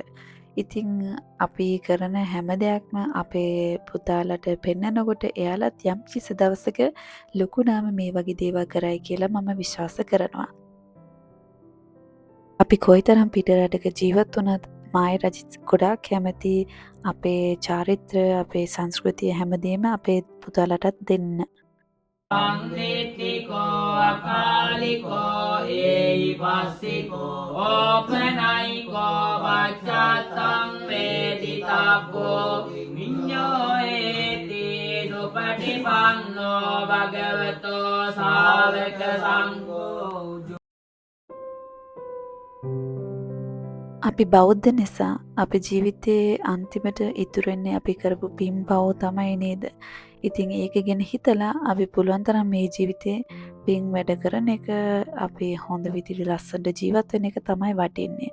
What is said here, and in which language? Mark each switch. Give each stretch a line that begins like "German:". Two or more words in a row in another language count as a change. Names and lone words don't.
Sinhala: ඉතින් අපි කරන හැම දෙයක්ම අපේ පුතාලට පෙන්නකොට එයාලත් යම් කිසි දවසක ලොකුනාම මේ වගේ දේවල් කරයි කියලා මම විශ්වාස කරනවා. අපි කොයිතරම් පිට රටක ජීවත් වුණත් මායි රජිත් ගොඩාක් කැමති අපේ චාරිත්‍රය අපේ සංස්කෘතිය හැමදේම අපේ පුතාලටත් දෙන්න.
Pali: Angetico Akalico Eivasico Opanaiko Vachatang Veditako Vinyoeti Supatipanno Bhagavato Savaka Sangho.
Sinhala: අපි බෞද්ධ නිසා අපේ ජීවිතයේ අන්තිමට ඉතුරු වෙන්නේ අපි කරපු පින් පව් තමයි නේද? ඉතින් ඒක ගැන හිතලා අපි පුළුවන් තරම් මේ ජීවිතේ පින් වැඩ කරන එක අපි හොඳ විදිහට ලස්සනට ජීවත් වෙන එක තමයි වටින්නේ.